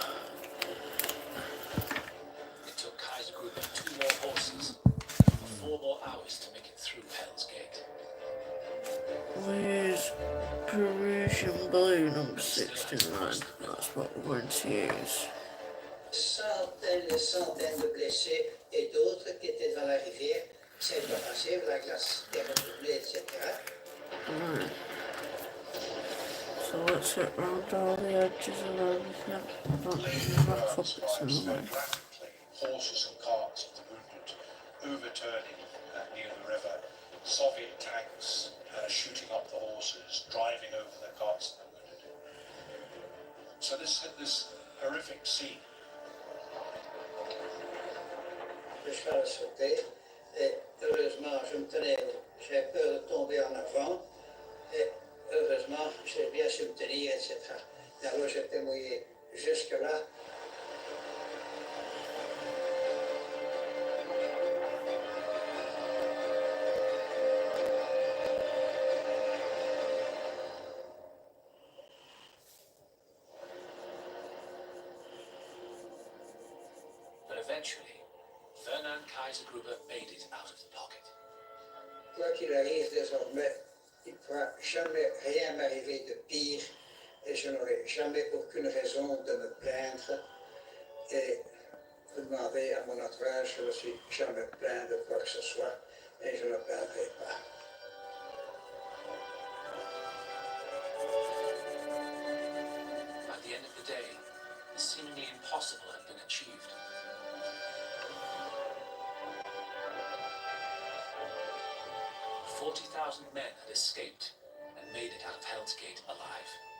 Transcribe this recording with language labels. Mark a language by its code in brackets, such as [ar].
[en] It took Kaiser Gruber 2 more horses and 4 more hours to make it through Hell's Gate. Where's Parisian blue number 69? That's what we're going to use. [fr] Centaines et centaines de blessés et d'autres qui étaient dans la rivière, c'est pas passé, la glace est retournée, etc. [en] Right. So let's get round all the edges of everything. I don't need to rock up it somewhere. Horses and carts of the movement overturning near the river. Soviet tanks shooting up the horses, driving over the carts and the wounded. So this horrific scene. [fr] Le cheval a sauté et heureusement je me tenais, j'avais peur de tomber en avant et heureusement j'ai bien su me tenir, etc. Et alors j'étais mouillé jusque-là. [en] But eventually, Fernand Kaiser Gruber made it out of the pocket. [fr] Quoi qu'il arrive désormais, il ne pourra jamais rien m'arriver de pire et je n'aurai jamais aucune raison de me plaindre. Et vous demandez à mon entourage, je ne me suis jamais plaint de quoi que ce soit et je ne me plaindrai pas. [en] At the end of the day, the seemingly impossible had been achieved. 40,000 men had escaped and made it out of Hell's Gate alive.